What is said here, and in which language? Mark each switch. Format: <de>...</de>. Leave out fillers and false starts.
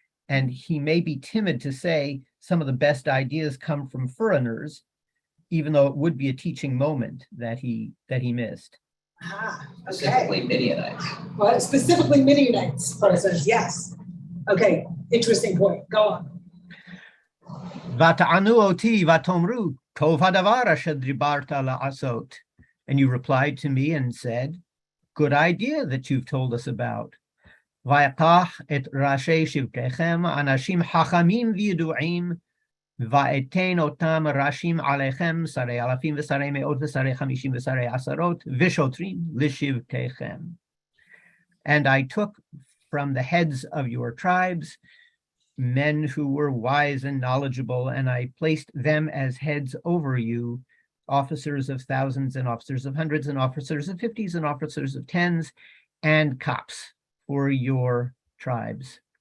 <en>And he may be timid to say some of the best ideas come from foreigners, even though it would be a teaching moment that he missed. Ah, okay. Specifically Midianites. Well, specifically Midianites, persons, yes. Okay, interesting point. Go on.</en> <he>ותענו אותי ותאמרו, טוב הדבר אשר דיברת לעשות.</he> <en>And you replied to me and said, good idea that you've told us about.</en> <he>ויקח את ראשי שבטיכם, אנשים חכמים וידועים, ואתן אותם ראשים עליכם, שרי אלפים ושרי מאות ושרי חמישים ושרי עשרות, ושוטרים לשבטיכם.</he> <en>And I took from the heads of your tribes men who were wise and knowledgeable, and I placed them as heads over you, officers of thousands and officers of hundreds and officers of 50s and officers of 10s, and cops for your tribes.</en>